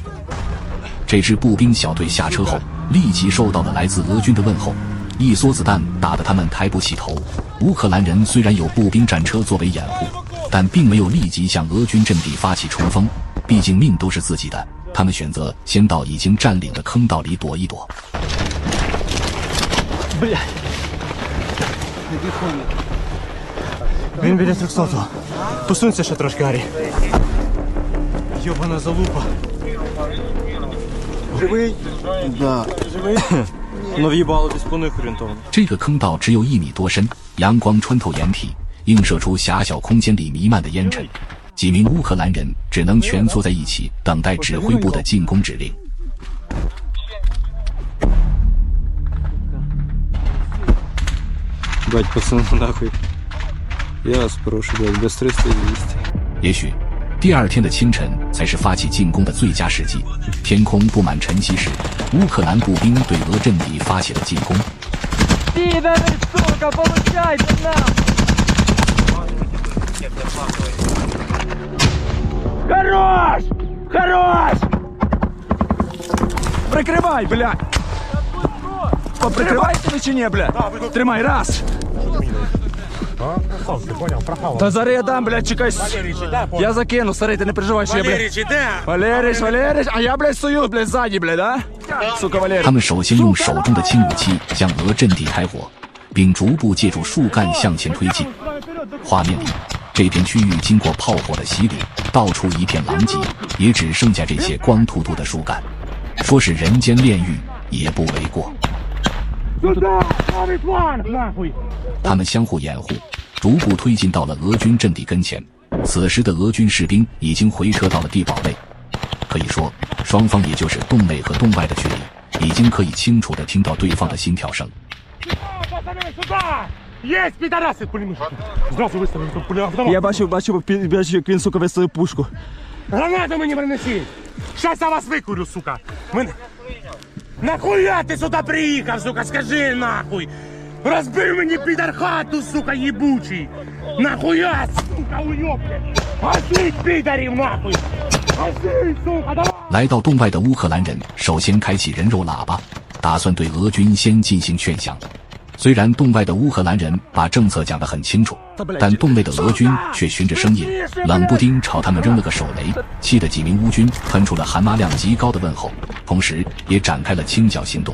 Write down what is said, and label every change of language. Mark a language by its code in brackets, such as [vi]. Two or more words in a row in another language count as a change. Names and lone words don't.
[zh] 这支步兵小队下车后，立即受到了来自俄军的问候，一梭子弹打得他们抬不起头。乌克兰人虽然有步兵战车作为掩护，但并没有立即向俄军阵地发起冲锋，毕竟命都是自己的。他们选择先到已经占领的坑道里躲一躲。 [uk] Він біля 300-го. Посунься ще трошки, Гаррі. Йобана залупа. Живий? Да. Живий? Но в'їбало десь по них орієнтовно. [zh] 这个坑道只有1米多深，阳光穿透掩体，映射出狭小空间里弥漫的烟尘。几名乌克兰人只能蜷缩在一起，等待指挥部的进攻指令。 [ru] Бать, пацаны, нахуй. Я вас прошу, блядь, без 300 и 200. [zh] 也许第2天的清晨才是发起进攻的最佳时机。天空布满晨曦时，乌克兰步兵对俄阵地发起了进攻。 [uk] Хорош! Хорош! Прикривай, блядь! Поприкривайте ви чи ні, блядь? Тримай, раз! Та зараз я дам, блядь, чекай. Я закину, старий, ти не переживай, що я, блядь. Валерич, а я, блядь, стою, блядь, ззаді, блядь, а? Сука, Валерич. [zh] 他们首先用手中的轻武器向俄阵地开火，并逐步借助树干向前推进。画面里，这片区域经过炮火的洗礼，到处一片狼藉，也只剩下这些光秃秃的树干。说是人间炼狱也不为过。他们相互掩护，逐步推进到了俄军阵地跟前。此时的俄军士兵已经回撤到了地堡内，可以说双方也就是洞内和洞外的距离，已经可以清楚地听到对方的心跳声。 [uk] Я бачив, як він, сука, веселив пушку. Гранату мені принеси! Щас я вас викурю, сука! Нахуя ти сюди приїхав, сука, скажи нахуй! Розбив мені підар хату, сука, єбучий! Нахуя, сука, уйобки! Гасить підарів, нахуй! Гасить, сука, давай! [zh] 来到洞外的乌克兰人首先开启人肉喇叭，打算对俄军先进行劝降。虽然洞外的乌克兰人把政策讲得很清楚，但洞内的俄军却循着声音，冷不丁朝他们扔了个手雷，气得几名乌军喷出了含麻量极高的问候，同时也展开了清剿行动。